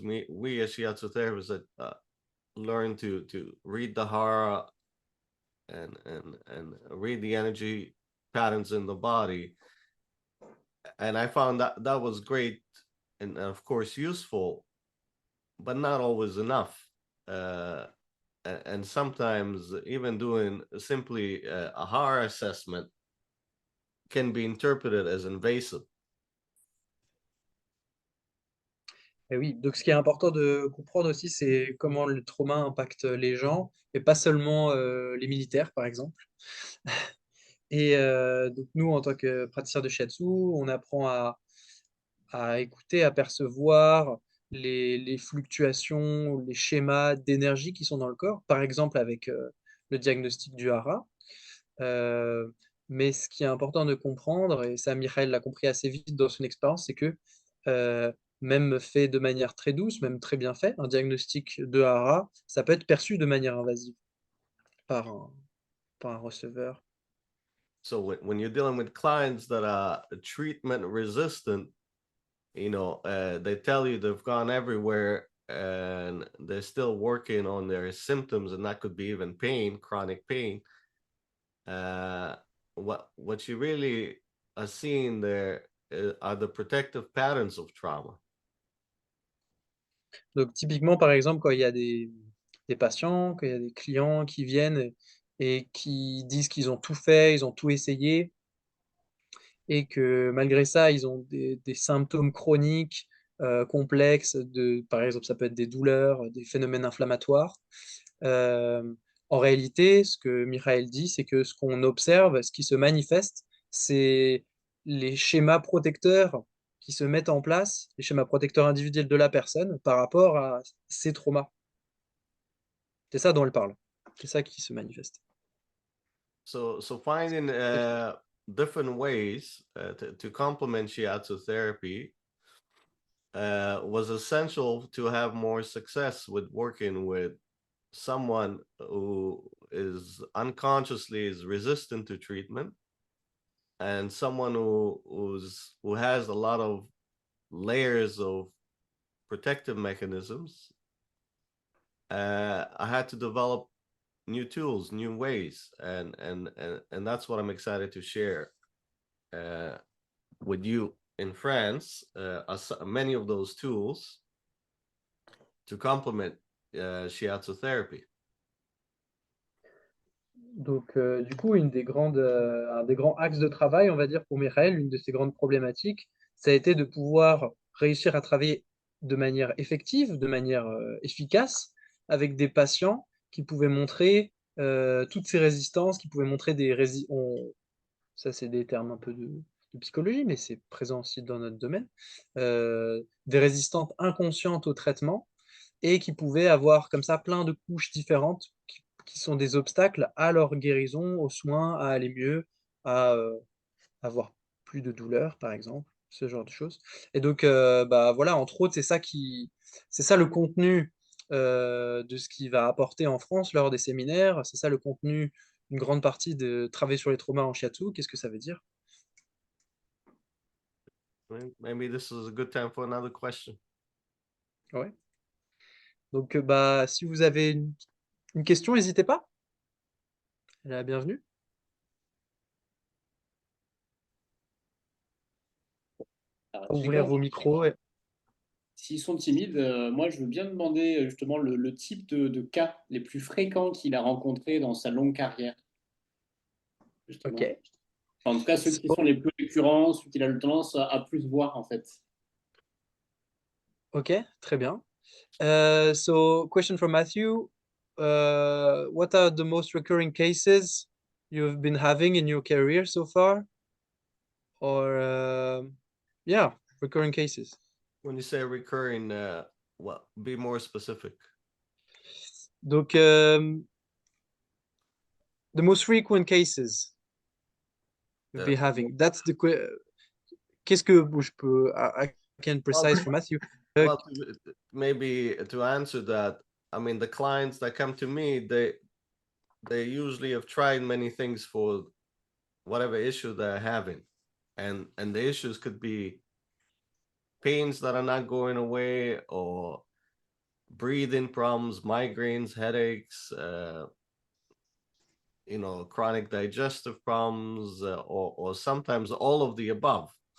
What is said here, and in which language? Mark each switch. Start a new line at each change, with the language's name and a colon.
English: We as shiatsu therapists that learn to read the hara and read the energy patterns in the body, and I found that that was great and of course useful, but not always enough. And sometimes even doing simply a hara assessment can be interpreted as invasive.
French: Et oui, donc ce qui est important de comprendre aussi, c'est comment le trauma impacte les gens, et pas seulement les militaires, par exemple. Et donc nous, en tant que praticiens de shiatsu, on apprend à écouter, à percevoir les fluctuations, les schémas d'énergie qui sont dans le corps, par exemple avec le diagnostic du hara. Euh, mais ce qui est important de comprendre, et ça Michael l'a compris assez vite dans son expérience, c'est que euh, même fait de manière très douce, même très bien fait, un diagnostic de hara, ça peut être perçu de manière invasive par par un receveur.
English: So when you're dealing with clients that are treatment resistant, they tell you they've gone everywhere and they're still working on their symptoms, and that could be even pain, chronic pain. What you really are seeing there are the protective patterns of trauma.
French: Donc typiquement, par exemple, quand il y a des patients, quand il y a des clients qui viennent et qui disent qu'ils ont tout fait, ils ont tout essayé, et que malgré ça, ils ont des symptômes chroniques, complexes, par exemple, ça peut être des douleurs, des phénomènes inflammatoires. Euh, En réalité, ce que Michael dit, c'est que ce qu'on observe, ce qui se manifeste, c'est les schémas protecteurs qui se mettent en place, les schémas protecteurs individuels de la personne par rapport à ses traumas. C'est ça dont elle parle. C'est ça qui se manifeste.
English: So finding different ways to complement shiatsu therapy was essential to have more success with working with someone who is unconsciously is resistant to treatment, and someone who has a lot of layers of protective mechanisms. I had to develop new tools, new ways, and that's what I'm excited to share with you in France. Many of those tools to complement shiatsu therapy.
French: Donc, du coup, un des grands axes de travail, on va dire, pour Michael, une de ses grandes problématiques, ça a été de pouvoir réussir à travailler de manière effective, de manière efficace, avec des patients qui pouvaient montrer toutes ces résistances, qui pouvaient montrer ça c'est des termes un peu de psychologie, mais c'est présent aussi dans notre domaine, des résistantes inconscientes au traitement, et qui pouvaient avoir comme ça plein de couches différentes qui sont des obstacles à leur guérison, aux soins, à aller mieux, à avoir plus de douleur, par exemple, ce genre de choses. Et donc, bah voilà, entre autres, c'est ça le contenu de ce qu'il va apporter en France lors des séminaires. C'est ça le contenu, une grande partie de travailler sur les traumas en shiatsu. Qu'est-ce que ça veut dire?
English: Maybe this is a good time for another question.
French: Ouais. Donc, bah, si vous avez une question, n'hésitez pas. Elle est la bienvenue. Alors, Ouvrir vos micros. s'ils sont timides, moi je veux bien demander justement le type de cas les plus fréquents qu'il a rencontrés dans sa longue carrière. Justement. OK. En tout cas, ceux qui sont les plus récurrents, ceux qu'il a le tendance à plus voir en fait. OK, très bien.
English: So, question from Matthew. What are the most recurring cases you've been having in your career so far? Or, yeah, recurring cases. When you say recurring, be more specific. Donc, the most frequent cases you've been having. That's the
French: qu'est-ce que je peux
English: I can precise for Matthew. Well, maybe to answer that, I mean, the clients that come to me, they usually have tried many things for whatever issue they're having, and the issues could be pains that are not going away, or breathing problems, migraines, headaches, chronic digestive problems, or sometimes all of the above.